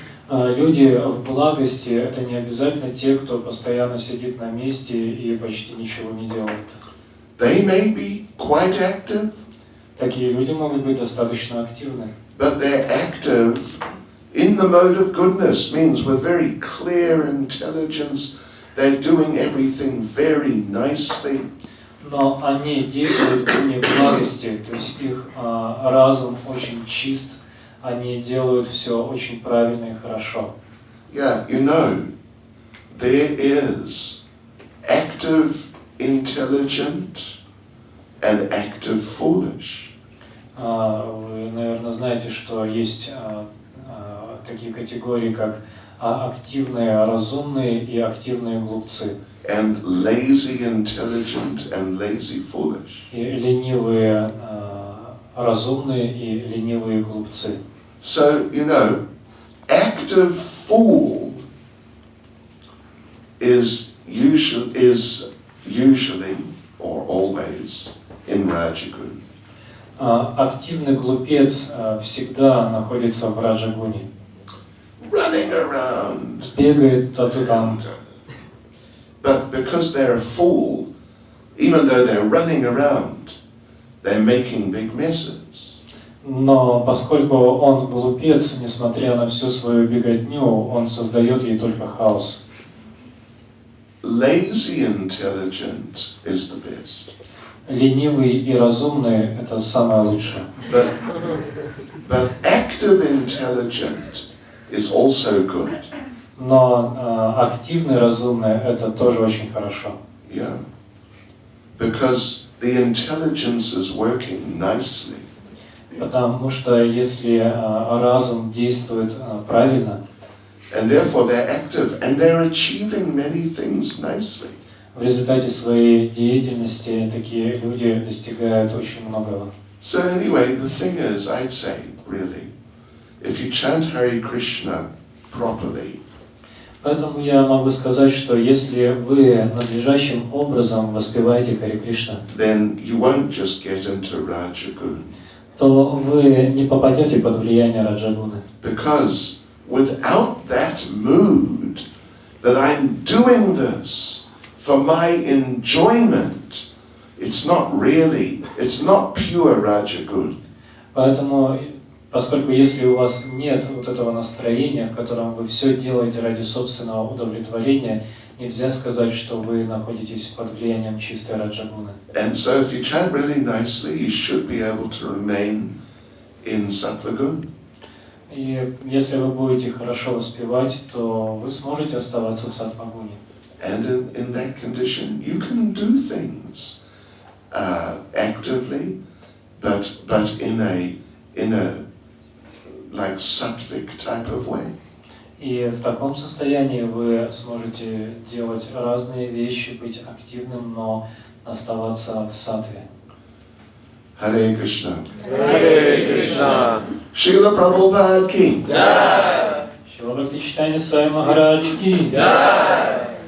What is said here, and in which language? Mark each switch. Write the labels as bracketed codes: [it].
[ru] Люди в благости – это не обязательно те, кто постоянно сидит на месте и почти ничего не делает. [en] They may be quite active. [ru] Такие люди могут быть достаточно активны. [en] But they're active in the mode of goodness means with very clear intelligence they're doing everything very nicely. [ru] Но они действуют в гуне благости, то есть их разум очень чист, они делают все очень правильно и хорошо. [en] Yeah, you know, there is active intelligent and active foolish. [ru] Вы, наверное, знаете, что есть такие категории, как активные разумные и активные глупцы. [en] And lazy intelligent and lazy foolish. [ru] И ленивые разумные и ленивые глупцы. [en] So, you know, active fool is usually or always in Rajagun. [ru] Активный глупец всегда находится в Раджагуне. [en] Running around. [ru] Бегает тут и там. [en] But because they're a fool, even though they're running around, they're making big messes. [ru] Но поскольку он глупец, несмотря на всю свою беготню, он создает ей только хаос. [en] Lazy intelligent is the best. [ru] Ленивый и разумный – это самое лучшее. [en] But active intelligent is also good. [ru] Но активный, разумный – это тоже очень хорошо. [en] Yeah. Because the intelligence is working nicely. [ru] Потому что если разум действует правильно, [en] and therefore they're active and they're achieving many things nicely. [ru] в результате своей деятельности такие люди достигают очень многого. [en] So anyway, the thing is, I'd say, really, if you chant Hare Krishna properly, [ru] Поэтому я могу сказать, что если вы надлежащим образом воспеваете Харе Кришна, [en] then you won't just get into Rajagun. [ru] то вы не попадете под влияние Раджагуны. [en] Because without that mood that I'm doing this for my enjoyment, it's not pure Rajagun. [ru] Поэтому, поскольку если у вас нет вот этого настроения, в котором вы все делаете ради собственного удовлетворения, нельзя сказать, что вы находитесь под влиянием чистой Раджагуны. [en] And so if you chant really nicely, you should be able to remain in Sattvagun. [ru] И если вы будете хорошо воспевать, то вы сможете оставаться в Саттвагуне. [en] And in that condition, you can do things actively, but in a like sattvic type of way. [ru] И в таком состоянии вы сможете делать разные вещи, быть активным, но оставаться в саттве. [en] Hare Krishna. Hare Krishna. Srila Prabhupada ki. [ru] Шрила Бхактичитания Свами Махарадж ки.